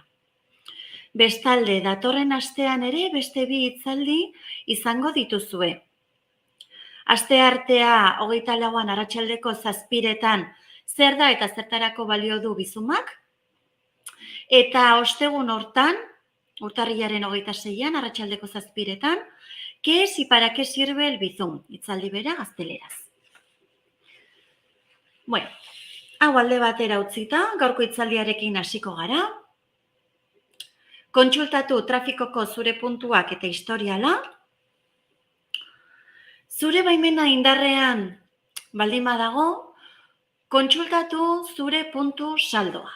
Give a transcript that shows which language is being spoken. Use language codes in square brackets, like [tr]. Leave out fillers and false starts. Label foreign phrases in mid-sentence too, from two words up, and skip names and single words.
[eu] Bestalde, datorren astean ere beste bi hitzaldi izango dituzue. Asteartea 24an arratsaldeko 7etan zer da eta zertarako balio du bizumak, eta ostegun hortan, urtarrilaren 26an arratsaldeko 7etan, [es] ¿qué es y para qué sirve el bizum? [eu] Hitzaldi bera gazteleraz. Bueno, hau alde batera utzita, gaurko hitzaldiarekin hasiko gara. Kontsultatu trafikoko zure puntuak eta historiala. Zure baimena indarrean baldin badago, kontsultatu zure puntu saldoa.